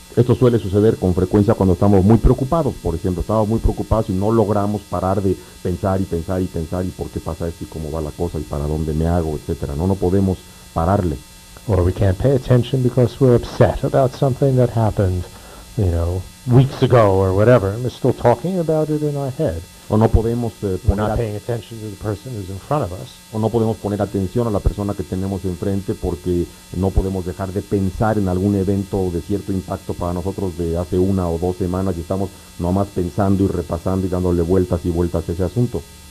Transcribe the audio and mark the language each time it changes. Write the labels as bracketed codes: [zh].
[es] esto suele suceder con frecuencia cuando estamos muy preocupados. Por ejemplo, estamos muy preocupados y no logramos parar de pensar y pensar y pensar y por qué pasa esto y cómo va la cosa y para dónde me hago, etcétera. No podemos pararle. [en] Or we can't pay attention because we're upset about something that happened, weeks ago or whatever, and we're still talking about it in our head. [es] O no podemos [en] We're not paying attention to the person who's in front of us. [es] o no podemos poner atención a la persona que tenemos enfrente porque no podemos dejar de pensar en algún evento de cierto impacto para nosotros de hace 1 o 2 semanas y estamos nomás pensando y repasando y dándole vueltas y vueltas a ese asunto.